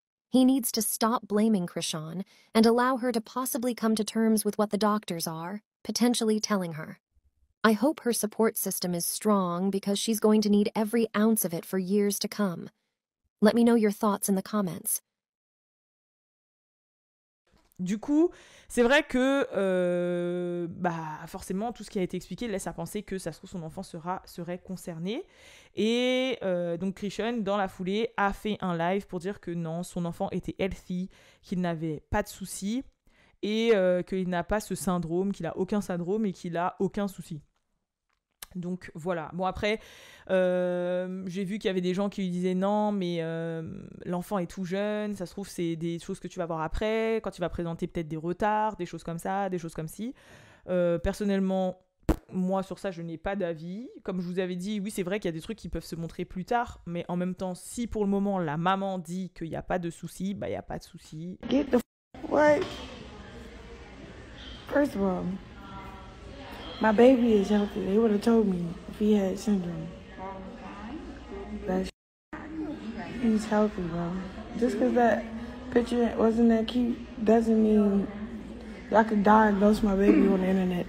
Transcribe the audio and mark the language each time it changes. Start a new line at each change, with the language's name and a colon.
English: He needs to stop blaming Krishan and allow her to possibly come to terms with what the doctors are, potentially telling her. I hope her support system is strong because she's going to need every ounce of it for years to come. Let me know your thoughts in the comments.
French: Du coup, c'est vrai que bah, forcément, tout ce qui a été expliqué laisse à penser que ça se trouve son enfant serait concerné. Et donc Krishan, dans la foulée, a fait un live pour dire que non, son enfant était healthy, qu'il n'avait pas de soucis et qu'il n'a pas ce syndrome, qu'il n'a aucun syndrome et qu'il n'a aucun souci. Donc voilà. Bon après, j'ai vu qu'il y avait des gens qui lui disaient non, mais l'enfant est tout jeune, ça se trouve c'est des choses que tu vas voir après, quand tu vas présenter peut-être des retards, des choses comme ça, des choses comme ci. Personnellement, moi sur ça je n'ai pas d'avis. Comme je vous avais dit, oui c'est vrai qu'il y a des trucs qui peuvent se montrer plus tard, mais en même temps, si pour le moment la maman dit qu'il n'y a pas de souci, bah il n'y a pas de souci.
English: Get the what? First of all, my baby is healthy. They would have told me if he had syndrome. That he's healthy, bro. Just because that picture wasn't that cute doesn't mean I could diagnose my baby on the internet.